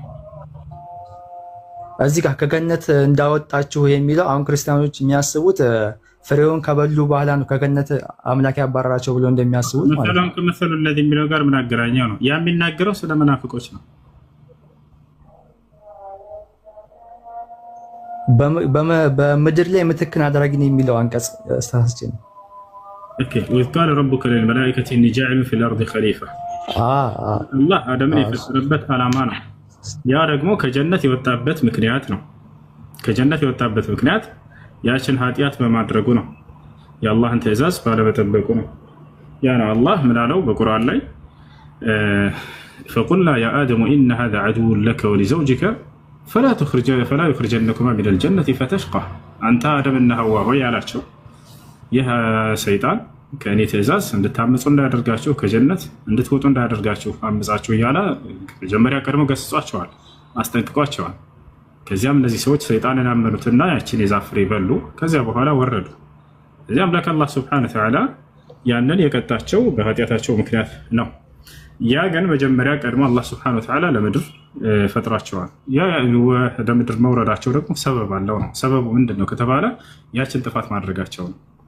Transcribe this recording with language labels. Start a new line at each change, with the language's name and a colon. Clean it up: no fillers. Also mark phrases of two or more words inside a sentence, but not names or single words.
Amharic: እዚህ ጋር ከገነት እንዳወጣችሁ የሚለው አሁን ክርስቲያኖች የሚያስቡት ፍሬውን ከበሉ በኋላ ነው ከገነት አምላክ ያባረራቸው ብሎ እንደሚያስቡት ማለት ነው። ከመሰሉ ለዚህ የሚለው ጋር ምን አገናኘው ነው? ያ የሚናገረው ስለ መናፍቆች ነው። በምድር ላይ ምትክን አድራጊ ነው የሚለው አንቀጽ አስተሳስቼ ነው። ኦኬ
Arabic: وإذ قال ربك للملائكة إني جاعل في الأرض خليفة
Amharic: አላህ አደምን የፈጠረበት ዓላማ ነው። ያ ደግሞ ከጀነት የወጣበት ምክንያት ነው። ከጀነት የወጣበት ምክንያት ያችን ኃጢአት በማድረጉ ነው። የአላህን ትእዛዝ ባለመጠበቁ ነው። ያ ነው አላህ ምን አለው በቁርአን ላይ
Arabic: فقلنا يا آدم إن هذا عدو لك ولزوجك فلا يخرجنكما من الجنة فتشقى أنت آدم
Amharic: እና ሐዋ ሆይ ያላቸው ይህ ሰይጣን ከእኔ ትእዛዝ እንድታመፁ እንዳያደርጋችሁ ከጀነት እንድትወጡ እንዳያደርጋችሁ አመፃችሁ እያለ መጀመሪያ ቀድሞ ገስጿቸዋል፣ አስጠንቅቋቸዋል። ከዚያም እነዚህ ሰዎች ሰይጣንን አመኑትና ያችን የዛፍ ፍሬ በሉ። ከዚያ በኋላ ወረዱ። እዚያም አምላክ አላህ
Arabic: سبحانه وتعالى
Amharic: ያንን የቀጣቸው በኃጢአታቸው ምክንያት ነው። ያ ግን መጀመሪያ ቀድሞ አላህ
Arabic: سبحانه وتعالى
Amharic: ለምድር ፈጥሯቸዋል። ያ ወደ ምድር መውረዳቸው ደግሞ ሰበብ አለው ነው። ሰበቡ ምንድን ነው ከተባለ ያችን ጥፋት ማድረጋቸው ነው።